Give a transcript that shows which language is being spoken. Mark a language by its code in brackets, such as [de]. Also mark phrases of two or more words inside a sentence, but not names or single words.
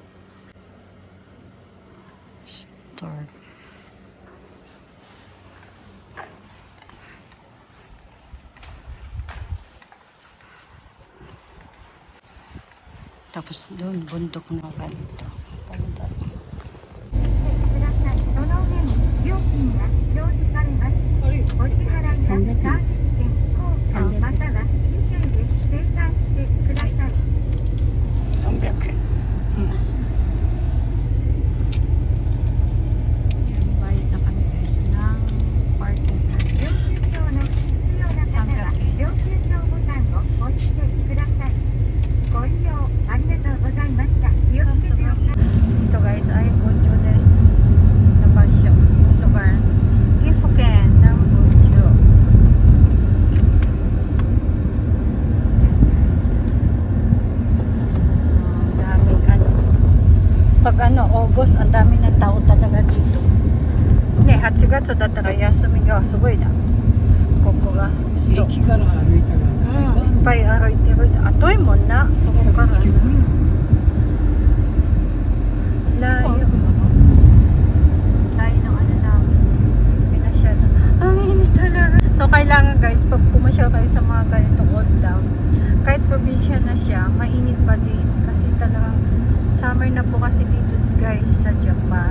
[tl] Store. Tapos doon, bundok na ganito. Ganda. [ja] ください。その上に料金が表示されます。お支払いはサービス券、コードまたは PK で精算してください。 300 円. [tl] Yan, bayad na kami guys ng parking. [ja] 領収証の必要な方は領収証ボタンを押してください。ご利用ありがとうございました。気をつけてお帰り。 [tl] Ito guys ay Gojo des na ba siya? Yung lugar. Gifuken ng Gojo. Yan guys. So, daming ano. Pag ano, August, ang dami ng tao talaga dito. [ja] Ne, Hatsugatsu daったら休みがすごいな。ここが。駅から歩いたらだいぶいっぱい歩いてる。あ、遠いもんな。ここから。Layo. [tl] Layo ng ano namin. Pinasyal. Ang init talaga. So, kailangan guys, pag pumasyal kayo sa mga ganitong [en] old town, [tl] kahit probinsya na siya, mainit pa din. Kasi talagang summer na po kasi dito guys sa Japan.